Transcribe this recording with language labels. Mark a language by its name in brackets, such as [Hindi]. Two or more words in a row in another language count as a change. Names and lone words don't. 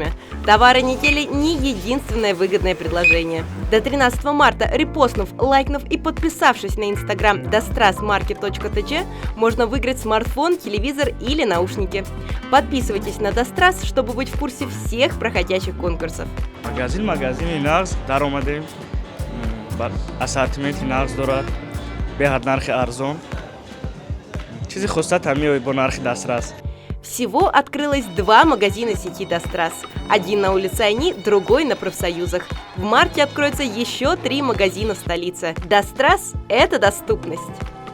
[Russian] Товары недели не единственное выгодное предложение. До 13 марта, репостнув, лайкнув и подписавшись на инстаграм destrasmarket.tg, можно выиграть смартфон, телевизор или наушники. Подписывайтесь на Дестрас, чтобы быть в курсе всех проходящих конкурсов. [Tajik] Магазин инагз даромаде ассортимент инагз дорад беҳад нархи арзон. Чизи хусусат ҳамин бо нархи Дестрас. [Russian] Всего открылось 2 магазина сети Дестрас. Один на улице Айни, другой на профсоюзах. В марте откроется еще 3 магазина в столице. Дестрас – это доступность.